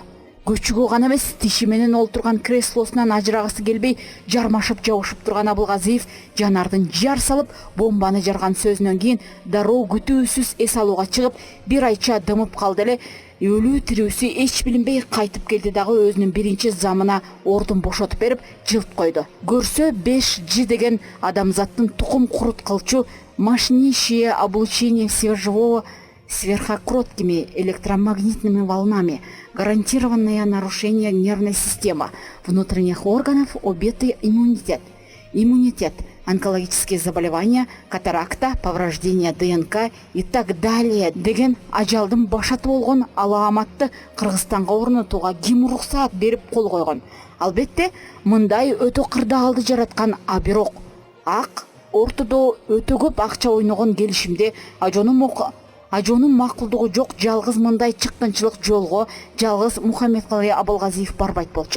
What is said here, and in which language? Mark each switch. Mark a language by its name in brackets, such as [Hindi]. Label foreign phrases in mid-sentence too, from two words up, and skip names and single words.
[Kyrgyz] Көчүгө гана эмес, тиши менен олтурган креслосунан ажырагысы келбей, жармашып жабышып турган Абылгазиев Жанардын жар салып, бомбаны жарган сөзүнөн кийин дароо күтүүсүз эс алууга чыгып, бир айча дымып калды эле. Өлүү тирүүсү эч билинбей кайтып келди дагы өзүнүн биринчи замына ордун бошотуп берип, жылт койду. Көрсө 5G деген адамзаттын тукум куруткылчу [Russian] мощнейшее облучение всего живого сверхкороткими электромагнитными волнами, гарантированное нарушение нервной системы, внутренних органов, убитый иммунитет, онкологические заболевания, катаракта, повреждение ДНК и так далее [Kyrgyz] деген ажалдын башаты болгон аламатты Кыргызстанга орнотууга ким уруксаат берип кол койгон? Албетте, мындай өтө кырдаалды жараткан, а бирок ак ортодо өтө көп акча ойногон келишимде ажонун макулдугу жок жалгыз мындай чыккынчылык жолго жалгыз Мухаммедкалый Абылгазиев барбайт болчу.